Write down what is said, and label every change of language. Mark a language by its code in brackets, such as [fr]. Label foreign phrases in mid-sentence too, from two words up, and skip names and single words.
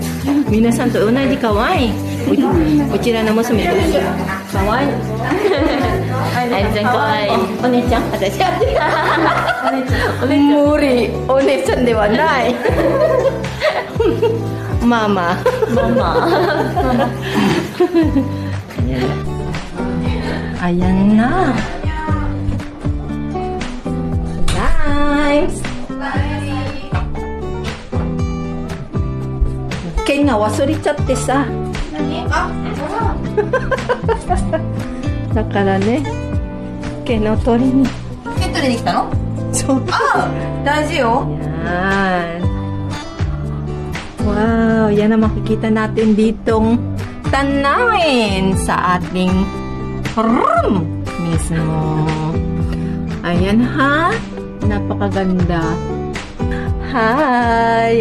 [ja] 皆さんと同じ可愛い。うちらの娘と一緒。可愛い。あゆちゃんかわいい。お姉ちゃん、私は無理。お姉ちゃんではない。ママ。 [tl] Ayan na. Guys. Ken nga, [ja] 忘れちゃってさ。だからね、毛の取りに。毛取りに来たの？そう。大事よ。 [tl] Yan. Wow, yan ang makikita natin ditong tanawin sa ating room mismo. Ayan ha, napakaganda. Hi!